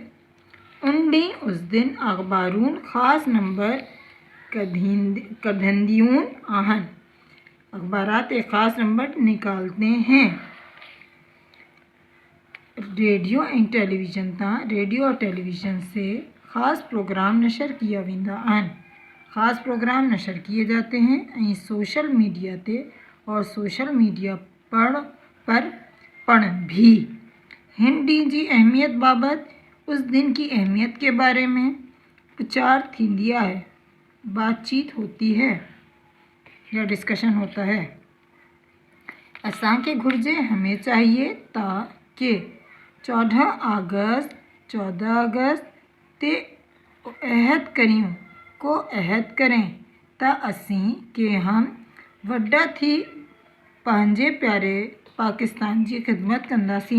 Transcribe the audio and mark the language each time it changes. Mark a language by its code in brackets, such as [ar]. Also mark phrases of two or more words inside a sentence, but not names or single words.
[ur] اس دن [sd] अखबारून ख़ास नंबर कढंदियूं आहिनि, [ur] اخبارات ایک خاص نمبر نکالتے ہیں. ریڈیو اور ٹیلیویژن سے خاص پروگرام نشر کیا [sd] वेंदा आहिनि, [ur] خاص پروگرام نشر کیے جاتے ہیں. [sd] ऐं [en] social media [sd] पर भी हिन ॾींहं जी अहमियत बाबति, [ur] اس دن کی اہمیت کے بارے میں پرچار [sd] थींदी आहे, [ur] بات چیت ہوتی ہے یا ڈسکشن ہوتا ہے. [sd] असांखे घुर्जे [ur] ہمیں چاہیے تاکہ [sd] 14 अगस्त ते अहद करें ता असीं के हम वड्डा थी पंहिंजे प्यारे पाकिस्तान की खिदमत कंदासीं।